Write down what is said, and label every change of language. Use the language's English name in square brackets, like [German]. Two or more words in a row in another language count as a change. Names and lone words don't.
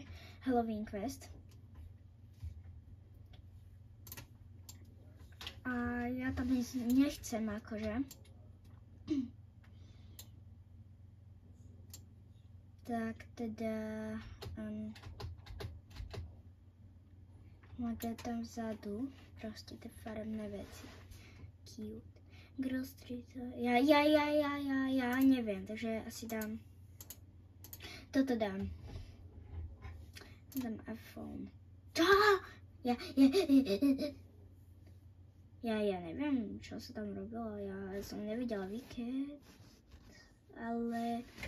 [English] Halloween quest. [Slovak] A ja tam nechcem akože. Tak teda... Máte tam vzadu proste tie farebné veci. [English] Cute. Girl Street. [Slovak] Ja neviem, takže asi dám... Toto dám. Dám iPhone. Ja neviem, čo sa tam robilo. Ja som nevidela Wicked. Ale...